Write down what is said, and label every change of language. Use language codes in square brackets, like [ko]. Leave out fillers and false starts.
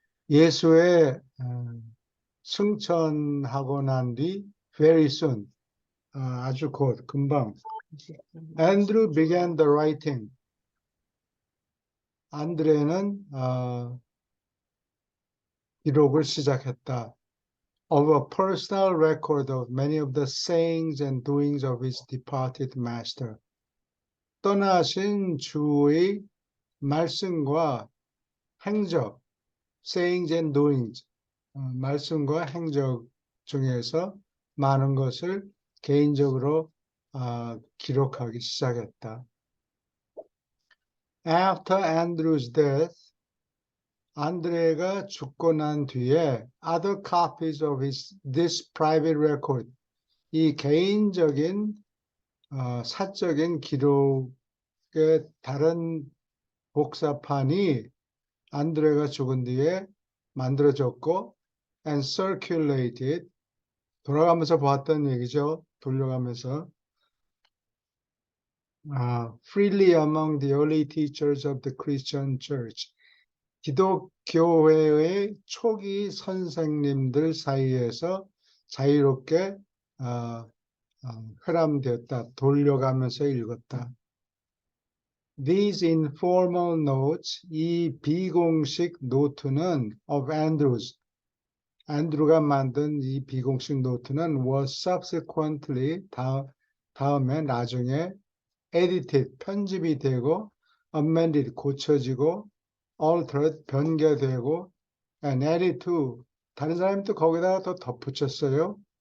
[ko] 예수의 승천하고 난 뒤, [en] very soon, [ko] 아주 곧, 금방, [en] Andrew began the writing. [ko] 안드레는 기록을 시작했다. [en] Of a personal record of many of the sayings and doings of his departed master. [ko] 떠나신 주의 말씀과 행적, [en] sayings and doings, [ko] 말씀과 행적 중에서 많은 것을 개인적으로 기록하기 시작했다. [en] After Andrew's death, [ko] 안드레가 죽고 난 뒤에 [en] other copies of this private record, [ko] 이 개인적인 사적인 기록의 다른 복사판이 안드레가 죽은 뒤에 만들어졌고 [en] and circulated, [ko] 돌아가면서 보았던 얘기죠. 돌려가면서 [en] freely among the early teachers of the Christian church. [ko] 기독교회의 초기 선생님들 사이에서 자유롭게 회람되었다. 돌려가면서 읽었다. [en] These informal notes, [ko] 이 비공식 노트는 [en] of Andrews, [ko] 안드루가 만든 이 비공식 노트는 [en] was subsequently, [ko] 다음에 나중에 [en] edited, [ko] 편집이 되고 [en] amended, [ko] 고쳐지고 [en] altered, [ko] 변개되고 [en] and added to, [ko] 다른 사람이 또 거기다가 더 덧붙였어요.